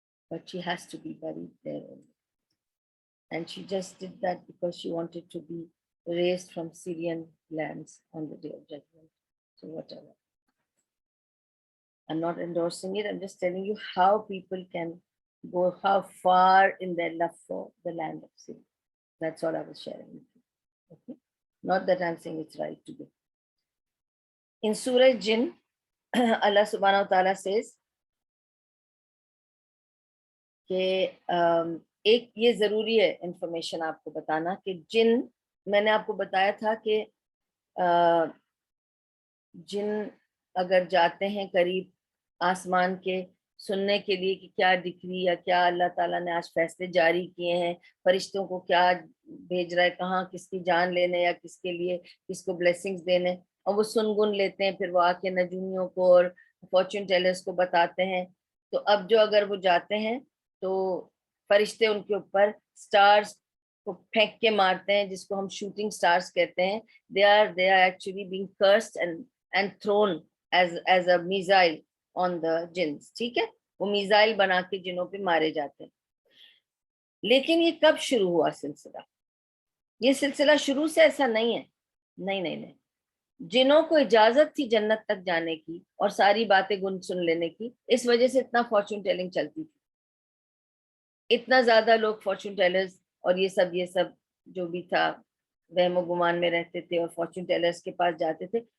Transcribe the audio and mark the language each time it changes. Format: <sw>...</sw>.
<en>But she has to be buried there only. And she just did that because she wanted to be raised from Syrian lands on the day of judgment. So whatever. I'm not endorsing it. I'm just telling you how people can go, how far in their love for the land of Syria. That's all I was sharing with you. Okay? Not that I'm saying it's right to do. In Surah Jinn, Allah subhanahu wa ta'ala says</en> <ur>کہ ایک یہ ضروری ہے information آپ کو بتانا کہ جن, میں نے آپ کو بتایا تھا کہ جن اگر جاتے ہیں قریب آسمان کے سننے کے لیے کہ کیا ڈکری یا کیا اللہ تعالیٰ نے آج فیصلے جاری کیے ہیں, فرشتوں کو کیا بھیج رہا ہے, کہاں کس کی جان لینے یا کس کے لیے کس کو بلیسنگز دینے, اور وہ سن گن لیتے ہیں, پھر وہ آ کے نجومیوں کو اور فارچون ٹیلرز کو بتاتے ہیں. تو اب جو اگر وہ جاتے ہیں تو فرشتے ان کے اوپر سٹارز کو پھینک کے مارتے ہیں, جس کو ہم شوٹنگ سٹارز کہتے ہیں,</ur> <en>they are actually being cursed and thrown as a missile on the jinns.</en> <ur>ٹھیک ہے, وہ میزائل بنا کے جنوں پہ مارے جاتے ہیں. لیکن یہ کب شروع ہوا سلسلہ؟ یہ سلسلہ شروع سے ایسا نہیں ہے, نہیں. جنوں کو اجازت تھی جنت تک جانے کی اور ساری باتیں گن سن لینے کی, اس وجہ سے اتنا فارچون ٹیلنگ چلتی تھی, اتنا زیادہ لوگ فارچون ٹیلرز اور یہ سب جو بھی تھا وہم و گمان میں رہتے تھے اور فارچون ٹیلرز کے پاس جاتے تھے.</ur>